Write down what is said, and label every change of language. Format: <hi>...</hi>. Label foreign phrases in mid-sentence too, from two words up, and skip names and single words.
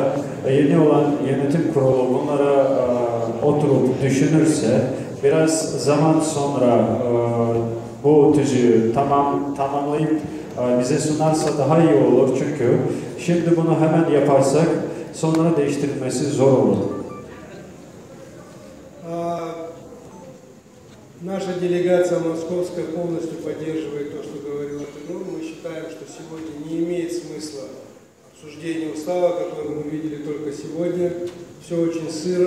<tr>Yeni olan yönetim kurulu bunlara oturup düşünürse biraz zaman sonra bu tüzüğü tamamlayıp bize sunarsa daha iyi olur. Çünkü şimdi bunu hemen yaparsak sonra değiştirilmesi zor olur.</tr> <ru>Наша делегация московская полностью поддерживает то, что говорил Тимур. Мы считаем, что сегодня не имеет смысла обсуждение устава, который мы видели только сегодня. Все очень сыро.</ru>